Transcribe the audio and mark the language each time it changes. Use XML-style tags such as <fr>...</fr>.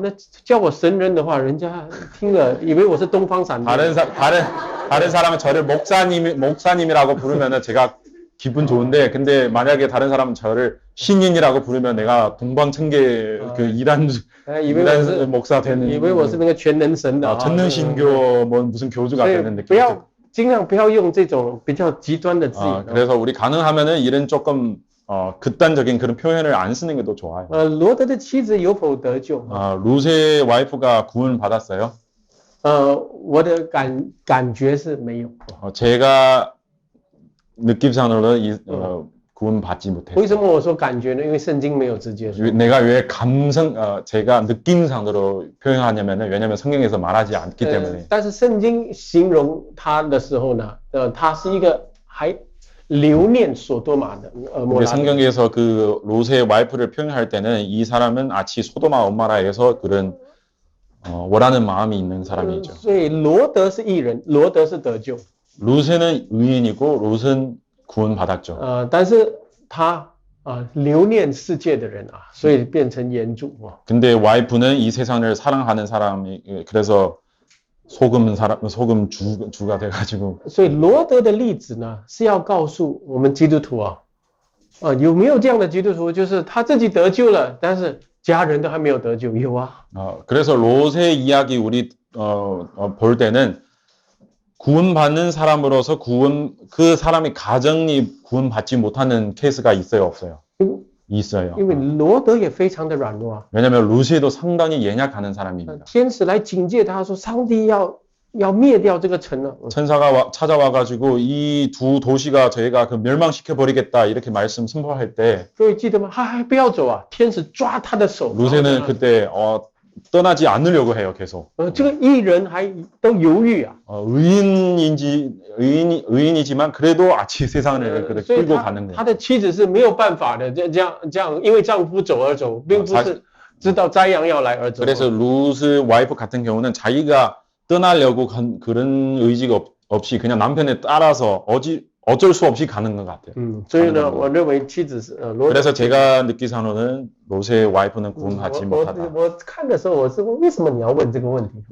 <zh>那叫我神人的话，人家听了以为我是东方闪电。</zh> <ko>다른 사람은 저를 목사님이라고 부르면은 제가 기분 좋은데, 근데 만약에 다른 사람은 저를 신인이라고 부르면 내가 동방청계 그 이단 목사 되는,</ko> <zh>以为我是那个全能神的。</zh> <ko>전능신교 뭐 무슨 교주가 되는 느낌.</ko> <zh>尽量不要用这种比较极端的字眼。</zh> <ko>그래서 우리 가능하면은 이런 조금 극단적인 그런 표현을 안 쓰는 게 더 좋아요.</ko> <zh>罗德的妻子有否得救？</zh> <ko>루세 와이프가 구원 받았어요?</ko> <zh>我的感觉是没有。</zh> <ko>제가 느낌상으로는 구원 받지 못했어요.</ko> <zh>为什么我说感觉呢？因为圣经没有直接说。</zh> <ko>내가 왜 제가 느낌상으로 표현하냐면은, 왜냐면 성경에서 말하지 않기 때문에.</ko> <zh>但是圣经形容他的时候呢，他是一个还留恋所多玛的</zh> <ko>우리 성경에서 그 롯의 와이프를 표현할 때는 이 사람은 아치 소도마 엄마라에서 그런 원하는 마음이 있는 사람이죠.</ko> <zh>所以罗德是义人，罗德是得救。</zh> <ko>롯은 의인이고 롯은 구원 받았죠.</ko> <zh>但是他留恋世界的人所以变成眼主。</zh> <ko>근데 와이프는 이 세상을 사랑하는 사람이, 그래서 소금 주가 돼가지고.</ko> <zh>所以罗德的例子呢，是要告诉我们基督徒有没有这样的基督徒，就是他自己得救了，但是家人都还没有得救。有啊。</zh> <ko>그래서 롯의 이야기 우리 볼 때는 구원받는 사람으로서 그 사람의 가정이 구원받지 못하는 케이스가 있어요, 없어요? 있어요.</ko> <zh>因为罗德也非常的软弱。</zh> <ko>왜냐면 루시도 상당히 연약하는 사람입니다.</ko> <zh>天使来警戒他说，上帝要灭掉这个城了。</zh> <ko>천사가 찾아와가지고 이 두 도시가 저희가 그 멸망시켜 버리겠다 이렇게 말씀 선포할 때,</ko> <zh>各位记得吗？还不要走啊！天使抓他的手。</zh> <ko>루세는 그때 떠나지 않으려고 해요, 계속.</ko> <zh>这个义人还都犹豫啊。</zh> <ko>의인이지만 그래도 아치 세상을 그렇게</ko> <zh>所以</zh> <ko>끌고 가는 거예요.</ko> <zh>他的妻子是没有办法的，这样，因为丈夫走而走，并不是知道灾殃要来而走。</zh> <ko>그래서 루스 와이프 같은 경우는 자기가 떠나려고 그런 의지가 없이 그냥 남편에 따라서 어쩔 수 없이 가는 것 같아요.</ko> <zh>所以呢，我认为妻子是</zh> <ko>그래서 제가 느끼기로는 롯의 와이프는 구원받지 못하다.</ko> <zh>我看的时候，我是问为什么你要问这个问题？</zh>